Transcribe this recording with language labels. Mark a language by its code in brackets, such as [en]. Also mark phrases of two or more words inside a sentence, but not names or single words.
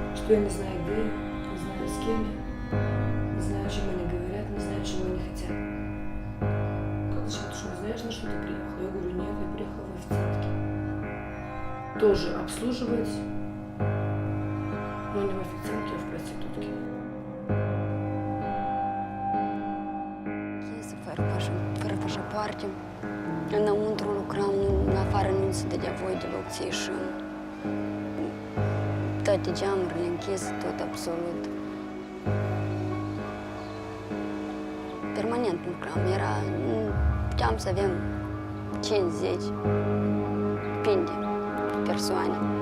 [ru] Никто не знает, где я, не знаю, с кем я, не знаю, о чем они говорят, не знаю, чего они хотят. Как зачем? Ты что, не знаешь, на что ты приехала? Я говорю, нет, я приехала в официантке. Тоже обслуживать, но не в официантке, а в проститутке. [ro] Fără pașapoarte, înăuntru lucram, în afară nu se dădea voie deloc să ieșim. Toate geamurile închise, tot absolut. Permanent lucram, puteam să avem 5-10, depinde de persoane.